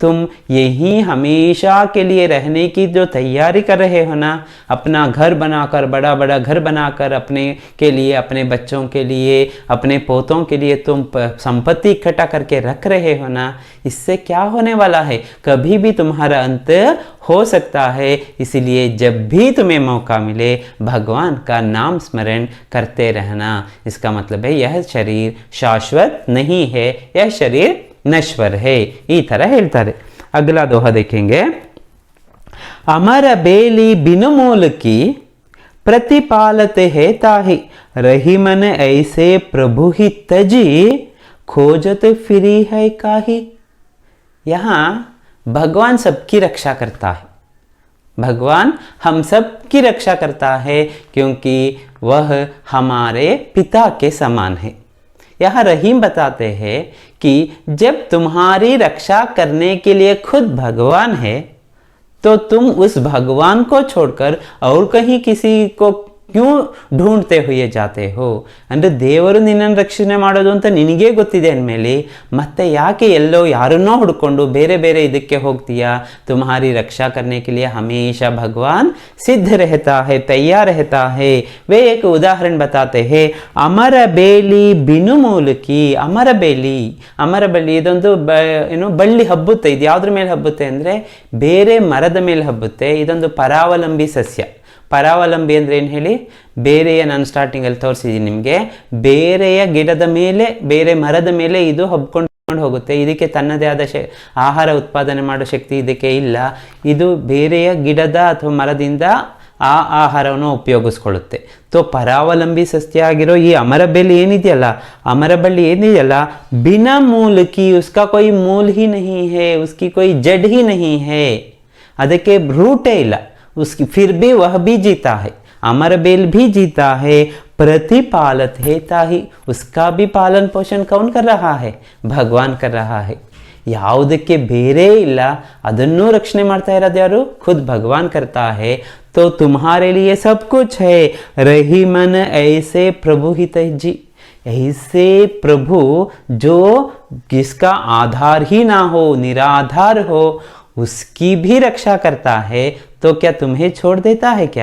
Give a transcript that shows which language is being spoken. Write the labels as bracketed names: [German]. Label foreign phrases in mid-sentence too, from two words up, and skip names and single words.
[Hindi] तुम यहीं हमेशा के लिए रहने की जो तैयारी कर रहे हो ना, अपना घर बनाकर, बड़ा बड़ा घर बनाकर अपने के लिए, अपने बच्चों के लिए, अपने पोतों के लिए तुम संपत्ति इकट्ठा करके रख रहे हो ना, इससे क्या होने वाला है? कभी भी तुम्हारा अंत हो सकता है। इसलिए जब भी तुम्हें मौका मिले भगवान का नाम स्मरण करते रहना। इसका मतलब है यह शरीर शाश्वत नहीं है, यह शरीर नश्वर है। [Kannada] ಈ ತರ ಹೇಳ್ತಾರೆ। [Hindi] अगला दोहा देखेंगे। अमर बेली बिनु मूल की प्रतिपालते है ताहि, रही मन ऐसे प्रभु ही तजी, खोजत फिरी है काहि। यहाँ भगवान सबकी रक्षा करता है। भगवान हम सब की रक्षा करता है क्योंकि वह हमारे पिता के समान है। यह रहीम बताते हैं कि जब तुम्हारी रक्षा करने के लिए खुद भगवान है तो तुम उस भगवान को छोड़कर और कहीं किसी को क्यों ढूंढते हुए जाते हो? [Kannada] ಅಂದ್ರೆ ದೇವರು ನಿನ್ನನ್ನು ರಕ್ಷಣೆ ಮಾಡೋದು ಅಂತ ನಿನಗೆ ಗೊತ್ತಿದೆ ಅಂದಮೇಲೆ ಮತ್ತೆ ಯಾಕೆ ಎಲ್ಲೋ ಯಾರನ್ನೋ ಹುಡ್ಕೊಂಡು ಬೇರೆ ಬೇರೆ ಇದಕ್ಕೆ ಹೋಗ್ತೀಯಾ? [Hindi] तुम्हारी रक्षा करने के लिए हमेशा भगवान सिद्ध रहता है, तैयार रहता है। वे एक उदाहरण बताते हैं। अमर बेली बिनु ಮೂಲಕಿ। [Kannada] ಅಮರ ಬಳ್ಳಿ ಇದೊಂದು ಏನು ಬಳ್ಳಿ ಹಬ್ಬುತ್ತೆ। ಇದು ಯಾವುದ್ರ ಮೇಲೆ ಹಬ್ಬುತ್ತೆ ಅಂದರೆ ಬೇರೆ ಮರದ ಮೇಲೆ ಹಬ್ಬುತ್ತೆ। ಇದೊಂದು ಪರಾವಲಂಬಿ ಸಸ್ಯ। ಪರಾವಲಂಬಿ ಅಂದರೆ ಏನು ಹೇಳಿ? ಬೇರೆಯ, ನಾನು ಸ್ಟಾರ್ಟಿಂಗಲ್ಲಿ ತೋರಿಸಿದ್ದೀನಿ ನಿಮಗೆ, ಬೇರೆಯ ಗಿಡದ ಮೇಲೆ, ಬೇರೆ ಮರದ ಮೇಲೆ ಇದು ಹಬ್ಕೊಂಡು ಹೋಗುತ್ತೆ। ಇದಕ್ಕೆ ತನ್ನದೇ ಆದ ಆಹಾರ ಉತ್ಪಾದನೆ ಮಾಡೋ ಶಕ್ತಿ ಇದಕ್ಕೆ ಇಲ್ಲ। ಇದು ಬೇರೆಯ ಗಿಡದ ಅಥವಾ ಮರದಿಂದ ಆ ಆಹಾರವನ್ನು ಉಪಯೋಗಿಸ್ಕೊಳ್ಳುತ್ತೆ। तो ಪರಾವಲಂಬಿ ಸಸ್ಯ ಆಗಿರೋ ಈ ಅಮರಬೆಲ್ಲಿ ಏನಿದೆಯಲ್ಲ, ಅಮರಬಳ್ಳಿ ಏನಿದೆಯಲ್ಲ, [Hindi] बिना मूल की, उसका कोई मूल ही नहीं है, उसकी कोई जड़ ही नहीं है, [Kannada] ಅದಕ್ಕೆ ರೂಟೇ ಇಲ್ಲ। [Hindi] उसकी फिर भी वह भी जीता है। अमर बेल भी जीता है। प्रतिपालत है ताहि, उसका भी पालन पोषण कौन कर रहा है? भगवान कर रहा है। [Kannada] ಯಾವುದಕ್ಕೆ ಬೇರೆ ಇಲ್ಲ, ಅದನ್ನೂ ರಕ್ಷಣೆ ಮಾಡ್ತಾ ಇರೋದು ಯಾರು? [Hindi] खुद भगवान करता है। तो तुम्हारे लिए सब कुछ है। रही मन ऐसे प्रभु ही तजी, ऐसे प्रभु जो जिसका आधार ही ना हो, निराधार हो, उसकी भी रक्षा करता है। तो क्या तुम्हें छोड़ देता है क्या?